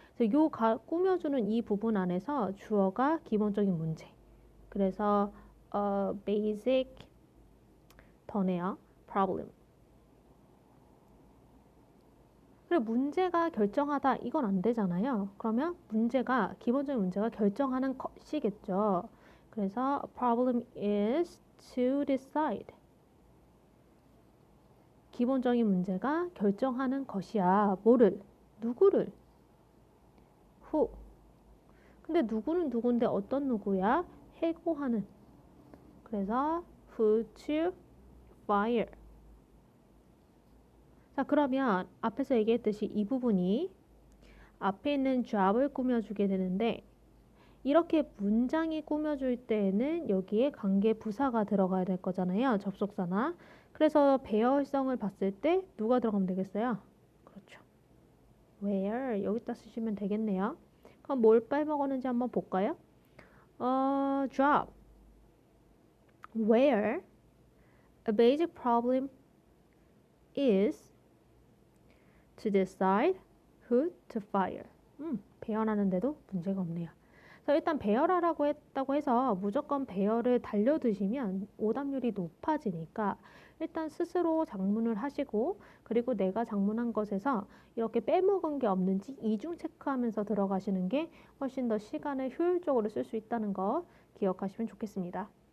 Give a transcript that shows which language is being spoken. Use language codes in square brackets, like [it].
[ko] 그래서 꾸며주는 이 부분 안에서 주어가 기본적인 문제. 그래서 basic 더네요. [en] problem. [ko] 그리고 문제가 결정하다 이건 안 되잖아요. 그러면 기본적인 문제가 결정하는 것이겠죠. [en] 그래서 a problem is to decide. [ko] 기본적인 문제가 결정하는 것이야. 뭐를? 누구를? who. 근데 누구는 누군데 어떤 누구야? 해고하는. [en] 그래서 who to fire. [ko] 자, 그러면 앞에서 얘기했듯이 이 부분이 앞에 있는 job을 꾸며주게 되는데 이렇게 문장이 꾸며줄 때에는 여기에 관계 부사가 들어가야 될 거잖아요. 접속사나. 그래서 배열성을 봤을 때 누가 들어가면 되겠어요? 그렇죠. where 여기다 쓰시면 되겠네요. 그럼 뭘 빼먹었는지 한번 볼까요? [en] job. where a basic problem is to decide who to fire. [ko] 배열하는데도 문제가 없네요. 그래서 일단 배열하라고 했다고 해서 무조건 배열을 달려드시면 오답률이 높아지니까 일단 스스로 작문을 하시고 그리고 내가 작문한 것에서 이렇게 빼먹은 게 없는지 이중 체크하면서 들어가시는 게 훨씬 더 시간을 효율적으로 쓸 수 있다는 거 기억하시면 좋겠습니다.